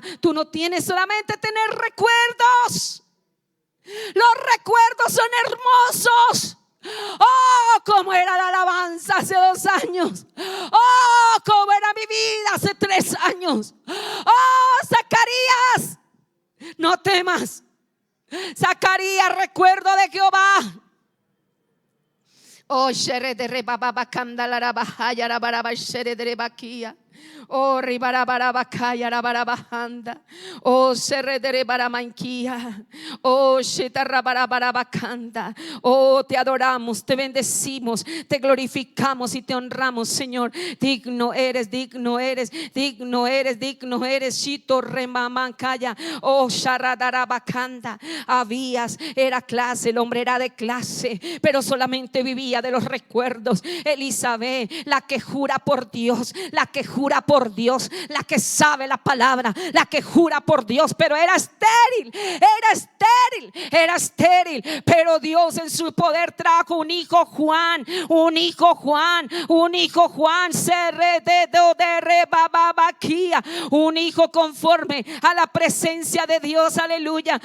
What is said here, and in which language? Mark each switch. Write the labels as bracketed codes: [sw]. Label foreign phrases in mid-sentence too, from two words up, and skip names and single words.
[es] Tú no tienes solamente tener recuerdos, los recuerdos son hermosos. Oh, cómo era la alabanza hace 2 años. Oh, cómo era mi vida hace 3 años. Oh, Zacarías, no temas. Zacarías, recuerdo de Jehová. Oh, shere de rebababacanda la rabajaya rabaraba shere de rebaquía. Oh, ribarabacaya rabarabajanda. Oh, serre de rebaramanquía. Oh, shetarrabarabacanda. Oh, te adoramos, te bendecimos, te glorificamos y te honramos, Señor. Digno eres, digno eres, digno eres, digno eres. Shito remamancaya. Oh, sharadarabacanda. Abías era clase, el hombre era de clase, pero solamente vivía de los recuerdos. Elizabeth, la que jura por Dios, la que jura por Dios, la que sabe la palabra, la que jura por Dios, pero era estéril, pero Dios en su poder trajo un hijo Juan, un hijo Juan, un hijo Juan, un hijo conforme a la presencia de Dios, aleluya.